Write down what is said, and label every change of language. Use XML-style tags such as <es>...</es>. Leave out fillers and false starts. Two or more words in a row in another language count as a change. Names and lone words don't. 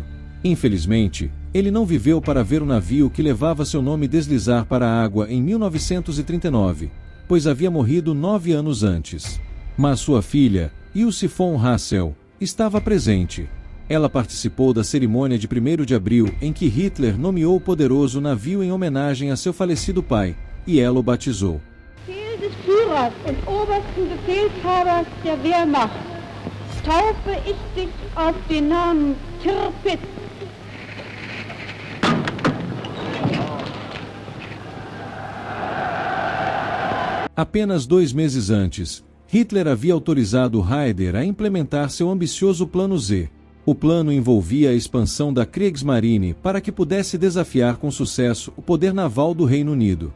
<pt>Infelizmente, ele não viveu para ver o navio que levava seu nome deslizar para a água em 1939, pois havia morrido 9 anos antes. Mas sua filha, Ilse von Hassel, estava presente. Ela participou da cerimônia de 1º de abril em que Hitler nomeou o poderoso navio em homenagem a seu falecido pai, e ela o batizou.</pt> <de>Befehl des Führers und obersten Befehlshabers der Wehrmacht taufe ich dich auf den Namen Tirpitz.</de> <pt>Apenas 2 meses antes, Hitler havia autorizado Raeder a implementar seu ambicioso Plano Z. O plano envolvia a expansão da Kriegsmarine para que pudesse desafiar com sucesso o poder naval do Reino Unido.</pt>